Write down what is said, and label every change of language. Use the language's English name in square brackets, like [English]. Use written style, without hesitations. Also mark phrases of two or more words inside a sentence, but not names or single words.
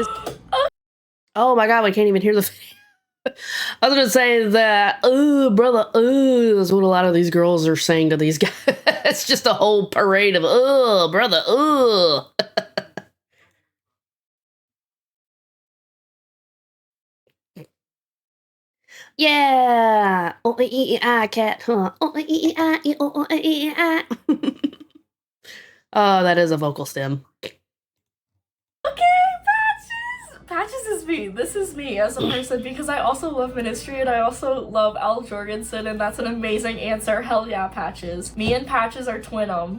[English] Oh my god, we can't even hear the. I was gonna say that, ooh, brother, ooh, is what a lot of these girls are saying to these guys. It's just a whole parade of, ooh, brother, ooh. Yeah. O-E-E-I cat, huh? O-E-E-I, O-E-E-I. Oh, that is a vocal stem. Okay, Patches! Patches is me. This is me as a person because I also love Ministry and I also love Al Jorgensen, and that's an amazing answer. Hell yeah, Patches. Me and Patches are twin-em.